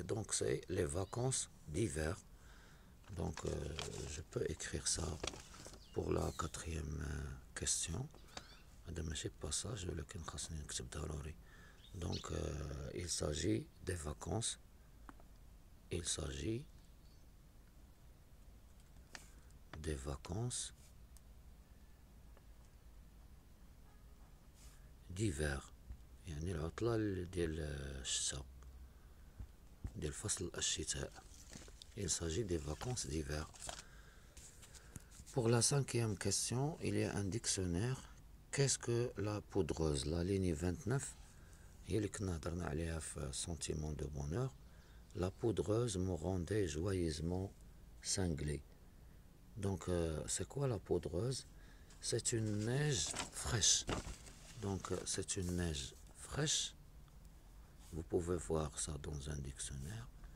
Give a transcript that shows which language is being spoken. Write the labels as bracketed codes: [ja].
[fr] دونك سي لي فاكونس d'hiver. Donc je peux écrire ça pour la 4e question. [ar] هذا ماشي باساج ولكن خاصني نكتب ضروري. [fr] Donc il s'agit des vacances. Il s'agit des vacances d'hiver، [ar] يعني العطلة ديال الشتاء، ديال فصل الشتاء. [fr] Il s'agit des vacances d'hiver. Pour la 5e question, il y a un dictionnaire. Qu'est-ce que la poudreuse? La ligne 29 [ar] هي اللي كنا هضرنا عليها في [fr] sentiment de bonheur. La poudreuse me rendait joyeusement cinglé. Donc c'est quoi la poudreuse? C'est une neige fraîche. Donc c'est une neige fraîche. Vous pouvez voir ça dans un dictionnaire.